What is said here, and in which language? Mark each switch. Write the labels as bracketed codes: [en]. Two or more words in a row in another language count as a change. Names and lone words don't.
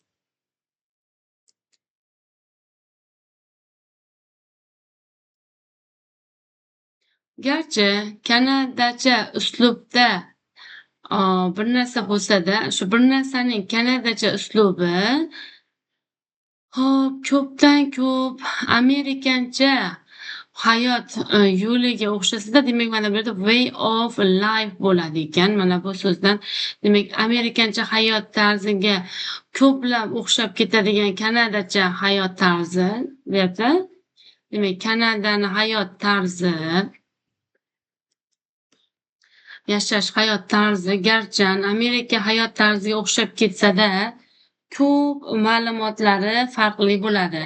[uz] Garchi kanadacha uslubda bir narsa bo'lsa-da, shu bir narsaning kanadacha uslubi ko'pdan ko'p amerikancha hayot yo'liga o'xshasa-da, demak mana bu yerda [en] way of life [uz] bo'ladi ekan. Mana bu so'zdan demak amerikancha hayot tarziga ko'plab o'xshab ketadigan kanadacha hayot tarzi bu yerda. Demak, Kanadani hayot tarzi, yashash hayot tarzi garchi Amerika hayot tarziga o'xshab ketsa-da, ko'p ma'lumotlari farqli bo'ladi.